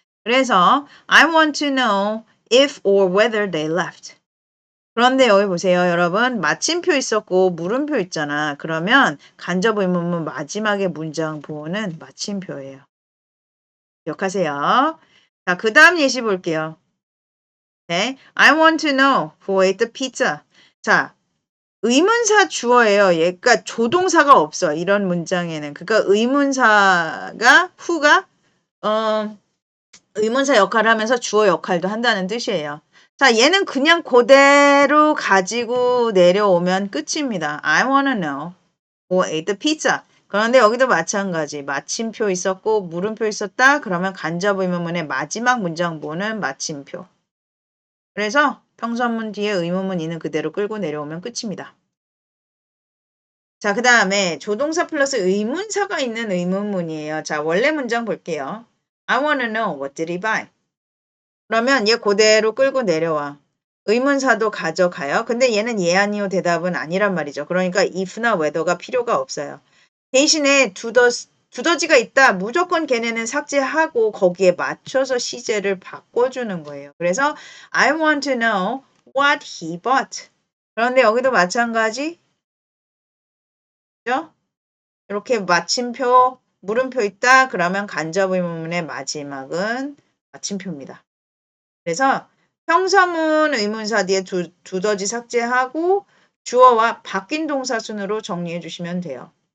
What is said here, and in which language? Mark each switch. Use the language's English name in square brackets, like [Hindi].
[English] 그래서 I want to know if or whether they left. [Korean] 그런데 여기 보세요, 여러분. 마침표 있었고 물음표 있잖아. 그러면 간접 의문문 마지막에 문장 보호는 마침표예요. 기억하세요. 자, 그 다음 예시 볼게요. [English] 네, I want to know who ate the pizza. [Korean] 자, 의문사 주어예요. 그러니까 조동사가 없어. 이런 문장에는. 그러니까 의문사가 who가 의문사 역할을 하면서 주어 역할도 한다는 뜻이에요. 자, 얘는 그냥 그대로 가지고 내려오면 끝입니다. [English] I wanna know who ate the pizza. [Korean] 그런데 여기도 마찬가지. 마침표 있었고 물음표 있었다. 그러면 간접 의문문의 마지막 문장보는 마침표. 그래서 평서문 뒤에 의문문 있는 그대로 끌고 내려오면 끝입니다. 자, 그 다음에 조동사 플러스 의문사가 있는 의문문이에요. 자, 원래 문장 볼게요. [English] I wanna know what did he buy? [Korean] 그러면 얘 그대로 끌고 내려와. 의문사도 가져가요. 근데 얘는 예, 아니요 대답은 아니란 말이죠. 그러니까 if나 whether가 필요가 없어요. 대신에 두더지가 있다. 무조건 걔네는 삭제하고 거기에 맞춰서 시제를 바꿔주는 거예요. [English] 그래서 I want to know what he bought. [Korean] 그런데 여기도 마찬가지. 그죠? 이렇게 마침표, 물음표 있다. 그러면 간접 의문문의 마지막은 마침표입니다. 그래서 평서문 의문사 뒤에 두더지 삭제하고 주어와 바뀐 동사 순으로 정리해 주시면 돼요.